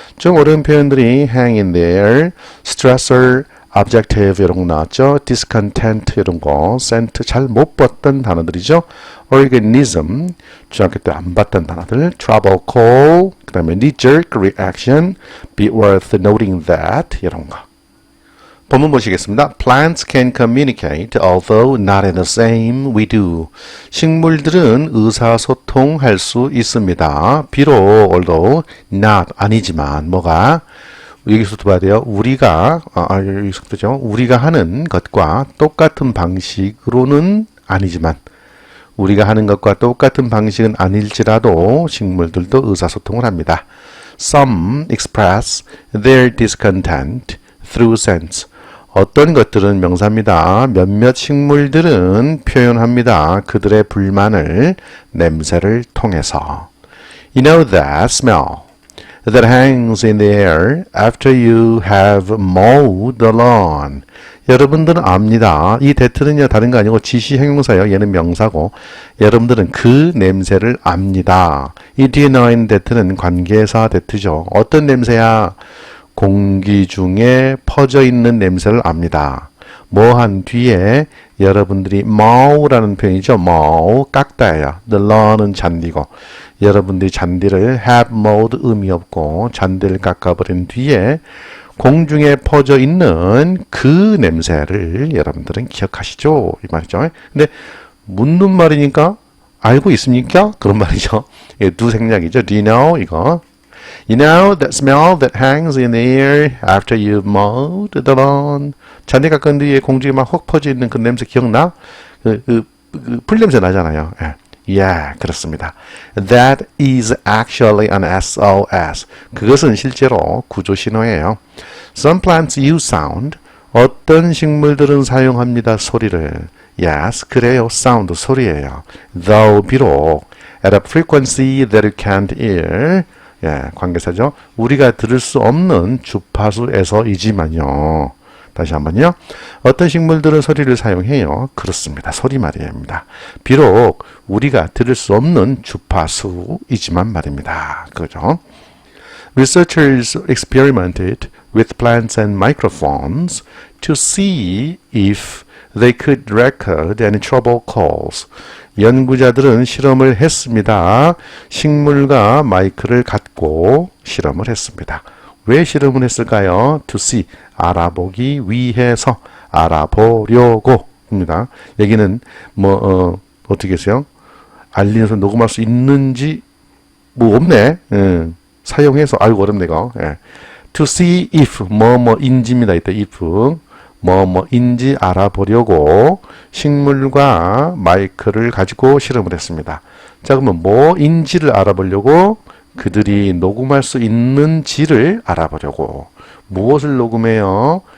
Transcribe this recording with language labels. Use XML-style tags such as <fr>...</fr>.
<ko>좀 어려운 표현들이 hang in there, stressor, objective 이런 거 나왔죠. discontent 이런 거, scent 잘 못 봤던 단어들이죠. organism 중학교 때 안 봤던 단어들, trouble call, 그 다음에 knee-jerk reaction, be worth noting that 이런 거. 본문 보시겠습니다.</ko> <en>Plants can communicate, although not in the same we do.</en> <ko>식물들은 의사소통할 수 있습니다. 비록, although, not, 아니지만, 뭐가? 여기서도 봐야 돼요. 우리가, 여기서도 그죠? 우리가 하는 것과 똑같은 방식으로는 아니지만, 우리가 하는 것과 똑같은 방식은 아닐지라도 식물들도 의사소통을 합니다.</ko> <en>Some express their discontent through scents.</en> <ko>어떤 것들은 명사입니다. 몇몇 식물들은 표현합니다. 그들의 불만을 냄새를 통해서.</ko> <en>You know that smell that hangs in the air after you have mowed the lawn.</en> <ko>여러분들은 압니다. 이 that는요 다른 거 아니고 지시 형용사예요. 얘는 명사고 여러분들은 그 냄새를 압니다. 이 do you know인 that는 관계사 that죠. 어떤 냄새야? 공기 중에 퍼져 있는 냄새를 압니다. 뭐 한 뒤에 여러분들이 mow라는 표현이죠. mow, 깎다예요. the law는 잔디고 여러분들이 잔디를 have mowed 의미 없고 잔디를 깎아버린 뒤에 공중에 퍼져 있는 그 냄새를 여러분들은 기억하시죠? 이 말이죠. 근데 묻는 말이니까 알고 있습니까? 그런 말이죠. 이게 두 생략이죠.</ko> <en>Do you know?</en> <ko>이거.</ko> <en>You know that smell that hangs in the air after you've mowed the lawn.</en> <ko>잔디 깎은 뒤에 공중에 막 훅 퍼져 있는 그 냄새 기억나? 풀 냄새 나잖아요. 예. Yeah, 그렇습니다.</ko> <en>That is actually an SOS.</en> <ko>그것은 실제로 구조 신호예요.</ko> <en>Some plants use sound.</en> <ko>어떤 식물들은 사용합니다. 소리를. Yes, 그래요. sound, 소리예요.</ko> <en>Though, 비록, at a frequency that you can't hear.</en> <ko>예, 관계사죠. 우리가 들을 수 없는 주파수에서이지만요. 다시 한번요. 어떤 식물들은 소리를 사용해요. 그렇습니다. 소리 말입니다. 비록 우리가 들을 수 없는 주파수이지만 말입니다. 그죠?</ko> <en>Researchers experimented with plants and microphones to see if they could record any trouble calls.</en> <ko>연구자들은 실험을 했습니다. 식물과 마이크를 갖고 실험을 했습니다. 왜 실험을 했을까요? To see, 알아보기 위해서, 알아보려고 입니다. 여기는 어떻게 했어요? 알리면서 녹음할 수 있는지 없네. 사용해서 아이고 어렵네 이거. To see if 뭐뭐인지입니다. 이때 if 뭐뭐인지 알아보려고 식물과 마이크를 가지고 실험을 했습니다. 자, 그러면 뭐인지를 알아보려고 그들이 녹음할 수 있는지를 알아보려고 무엇을 녹음해요?</ko>